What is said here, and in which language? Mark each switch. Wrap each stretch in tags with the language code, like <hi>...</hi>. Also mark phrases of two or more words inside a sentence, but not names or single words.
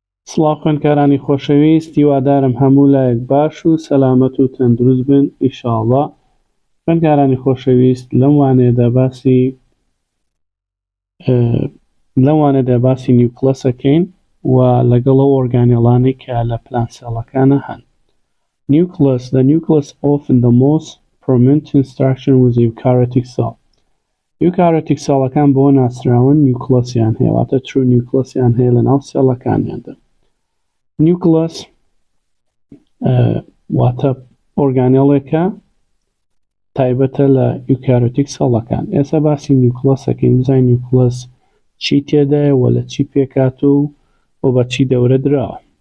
<ckb>سڵاو خوێندکارانی خۆشەویست، هیوادارم هەموو لایەک باش و سەلامەت و تەندروست بن ئینشاڵڵا. خوێندکارانی خۆشەویست، لەم وانەدا باسی نیوکلەسەکەین و لەگەڵ ئەو ئۆرگانێڵانەی کە لە پلان سێڵەکانە هەن.</ckb> <en>The nucleus often the most prominent structure with eukaryotic cell.</en> <ckb>eukaryotic سێڵەکان بۆ ناسراون نیوکلەسیان هەیە، واتە true نیوکلەسیان هەیە لەناو سێڵەکانیاندا. نیوکلەس واتە ئۆرگانێڵێکە تایبەتە لە ئیوکاریۆتیک سەڵەکان. ئێستا باسی نیوکلەسەکەین، بزانین نیوکلەس چی تێدایە و لە چی پێکات و بە چی دەورە دراوە.</ckb>